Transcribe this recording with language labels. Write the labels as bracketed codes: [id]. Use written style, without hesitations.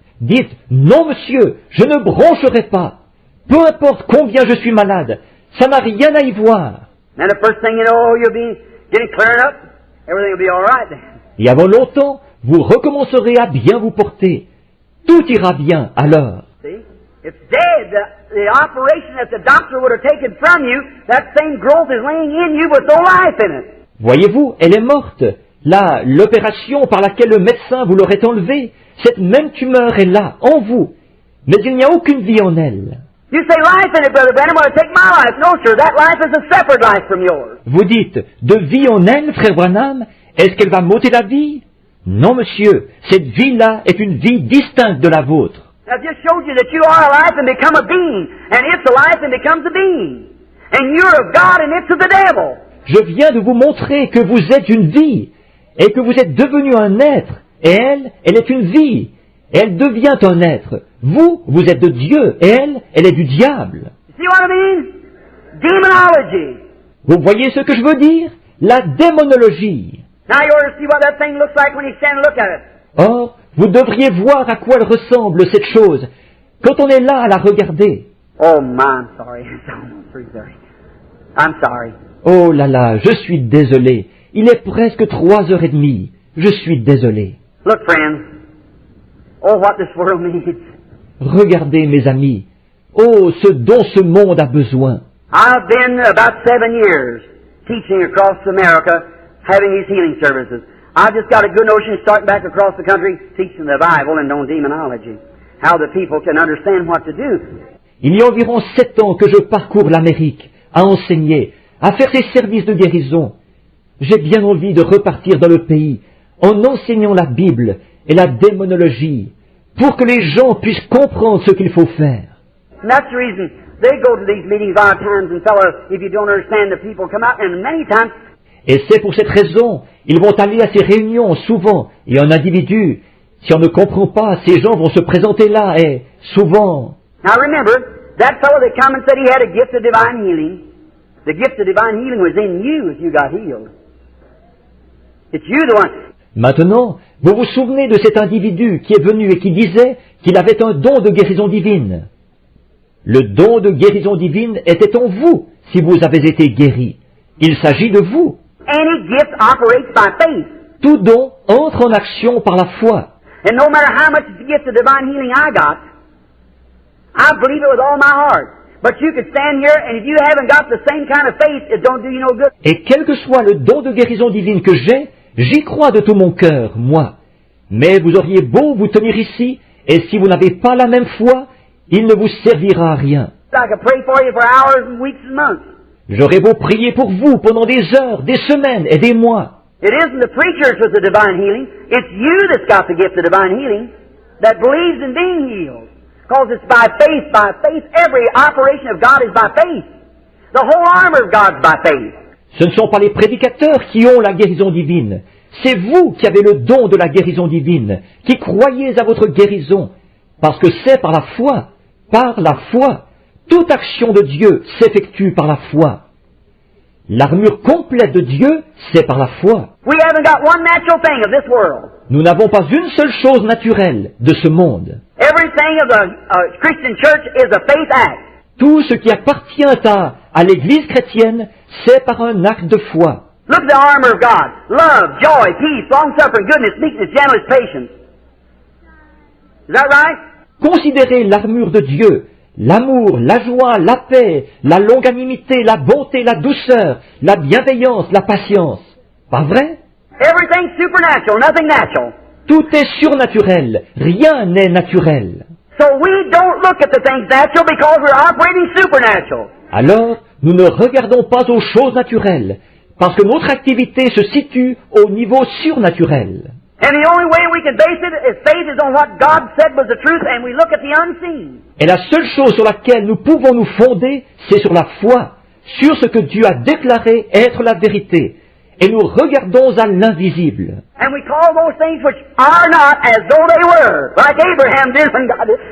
[fr] Dites, non monsieur, je ne broncherai pas. Peu importe combien je suis malade, ça n'a rien à y voir. [en] And the first thing you know, you'll be getting cleared up. Everything will be all right then. [fr] Et avant longtemps, vous recommencerez à bien vous porter. Tout ira bien alors. [en] See? It's dead. The operation that the doctor would have taken from you, that same growth is laying in you with no life in it. [fr] Voyez-vous, elle est morte. Là, l'opération par laquelle le médecin vous l'aurait enlevée, cette même tumeur est là, en vous. Mais il n'y a aucune vie en elle. [en] You say life in it, Brother Branham, want to take my life. No, sir, that life is a separate life from yours. [fr] Vous dites, de vie en elle, frère Branham, est-ce qu'elle va m'ôter la vie? Non, monsieur, cette vie-là est une vie distincte de la vôtre. [en] I just showed you that you are alive and become a being, and it's alive and becomes a being. And you're of God and it's of the devil. [fr] Je viens de vous montrer que vous êtes une vie, et que vous êtes devenu un être, et elle est une vie, et elle devient un être. Vous, vous êtes de Dieu, et elle est du diable. [en] You see what I mean? Demonology. [fr] Vous voyez ce que je veux dire? La démonologie. [en] Now you ought to see what that thing looks like when you stand and look at it. [fr] Or, vous devriez voir à quoi elle ressemble, cette chose, quand on est là à la regarder. [en] Oh, my, I'm sorry. It's almost 3:30. I'm sorry. [fr] Oh là là, je suis désolé. Il est presque 3h30. Je suis désolé. [en] Look, friends. Oh, what this world needs. [fr] Regardez, mes amis. Oh, ce dont ce monde a besoin. [en] I've been about 7 years teaching across America, having these healing services. I've just got a good notion of starting back across the country, teaching the Bible and on demonology. How the people can understand what to do. [fr] Il y a environ 7 ans que je parcours l'Amérique, à enseigner, à faire ces services de guérison. J'ai bien envie de repartir dans le pays, en enseignant la Bible et la démonologie, pour que les gens puissent comprendre ce qu'il faut faire. [en] And that's the reason they go to these meetings a lot of times, and fellow, if you don't understand, the people come out, and many times. [fr] Et c'est pour cette raison, ils vont aller à ces réunions souvent, et un individu, si on ne comprend pas, ces gens vont se présenter là, et souvent. [en] Now remember, that fellow that come and said he had a gift of divine healing, the gift of divine healing was in you if you got healed. It's you the one. [fr] Maintenant, vous vous souvenez de cet individu qui est venu et qui disait qu'il avait un don de guérison divine. Le don de guérison divine était en vous si vous avez été guéri. Il s'agit de vous. [en] And any gift operates by faith. [fr] Tout don entre en action par la foi. [en] And no matter how much gift of divine healing I got, I believe it with all my heart. But you could stand here, and if you haven't got the same kind of faith, it don't do you no good. [fr] Et quel que soit le don de guérison divine que j'ai, j'y crois de tout mon cœur, moi. Mais vous auriez beau vous tenir ici, et si vous n'avez pas la même foi, il ne vous servira à rien. [en] I could pray for you for hours and weeks and months. [fr] J'aurais beau prier pour vous pendant des heures, des semaines et des mois. [en] It isn't the preachers with the divine healing. It's you that's got the gift of divine healing that believes in being healed. Because it's by faith, by faith. Every operation of God is by faith. The whole armor of God is by faith. [fr] Ce ne sont pas les prédicateurs qui ont la guérison divine. C'est vous qui avez le don de la guérison divine, qui croyez à votre guérison, parce que c'est par la foi. Par la foi. Toute action de Dieu s'effectue par la foi. L'armure complète de Dieu, c'est par la foi. [en] We haven't got one natural thing of this world. [fr] Nous n'avons pas une seule chose naturelle de ce monde. [en] Everything of the Christian church is a faith act. [fr] Tout ce qui appartient à l'Église chrétienne, c'est par un acte de foi. [en] Look at the armor of God. Love, joy, peace, long-suffering, goodness, meekness, gentleness, patience. Is that right? [fr] Considérez l'armure de Dieu, l'amour, la joie, la paix, la longanimité, la bonté, la douceur, la bienveillance, la patience. Pas vrai? [en] Everything's supernatural, nothing natural. [fr] Tout est surnaturel, rien n'est naturel. [en] So we don't look at the things natural because we're operating supernatural. [fr] Alors, nous ne regardons pas aux choses naturelles, parce que notre activité se situe au niveau surnaturel. [en] And the only way we can base it is faith is on what God said was the truth, and we look at the unseen. [fr] Et la seule chose sur laquelle nous pouvons nous fonder, c'est sur la foi, sur ce que Dieu a déclaré être la vérité. Et nous regardons à l'invisible. [en] And we call those things which are not as though they were, like Abraham did when God did.